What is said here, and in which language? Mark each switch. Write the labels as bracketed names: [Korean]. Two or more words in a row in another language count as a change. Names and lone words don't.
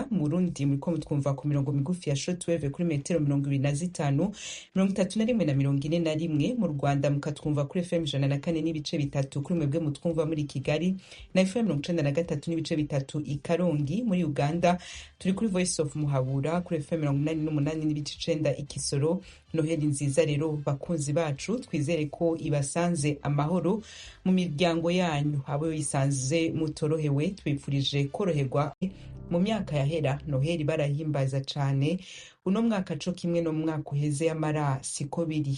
[Rundi] Mu Burundi muriko mutwumva ku mirongo migufi ya shortwave kuri metero 25, 31 na 41. Mu Rwanda mukatwumva kuri FM 104 n'ibice bitatu kuri mwebwe mutwumva muri Kigali, na FM 93 n'ibice bitatu i Karongi. Muri Uganda turi kuri Voice of Muhabura kuri FM 88 n'ibice 9 i Kisoro. Noheli nziza rero bakunzi bacu, twizere ko ibasanze amahoro mu miryango yanyu. Abo yisanze mutorohewe twifurije koroherwa. Mu myaka yahera Noheli barahimbaza cane, uno mwaka co kimwe no mwaka uheze y'amara siko biri.